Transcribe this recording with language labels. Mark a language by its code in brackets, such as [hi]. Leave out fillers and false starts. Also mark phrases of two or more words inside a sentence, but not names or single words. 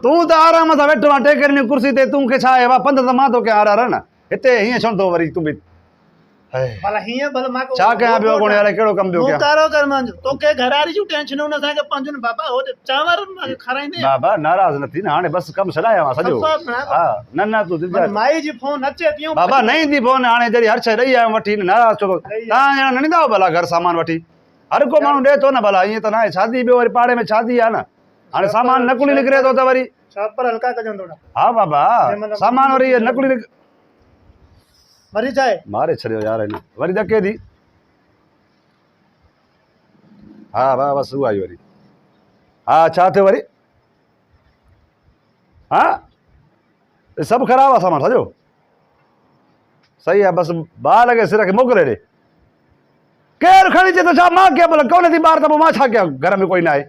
[sd] तूं त आराम सां वेठो आहे टेकरी कुर्सी ते तूं खे छा आहे पंध त मां तोखे आरार न हिते हीअं छो थो वरी तूं बि भला हीअं भला मां छा कयां पियो कोन यार कहिड़ो कमु पियो कयां मुकारो कर मुंहिंजो तोखे घरारी जूं टेंशनूं न असांखे पंहिंजो न बाबा होॾे चांवर मूंखे खाराईंदे बाबा नाराज़ न थी न हाणे बसि कमु छॾाया मां सॼो हा न न तूं दिलि जाए माई जी फोन अचे थियूं बाबा न ईंदी फोन हाणे जॾहिं हर शइ ॾेई आयो वठी नाराज़ छो तव्हां ॼणा न ॾींदा भला घर सामान वठी हर को माण्हू ॾिए थो न भला ईअं त न आहे शादी ॿियो वरी पाड़े में शादी आहे न हाणे सामान नकुली निकिरे थो त वरी छापर हल्का कजंदो न हा बाबा सामान वरी इहे नकुली वरी छा आहे मारे छॾियो यार हिन वरी धके थी हा हा बसि उहा ई वरी हा छा थियो वरी हा सभु ख़राबु आहे सामान सॼो सही आहे बसि 2 लॻे सिर खे मोकिले ॾे केरु खणी अचे त छा मां कयां भला कोन थी ॿार त पोइ मां छा कयां घर में कोई न आहे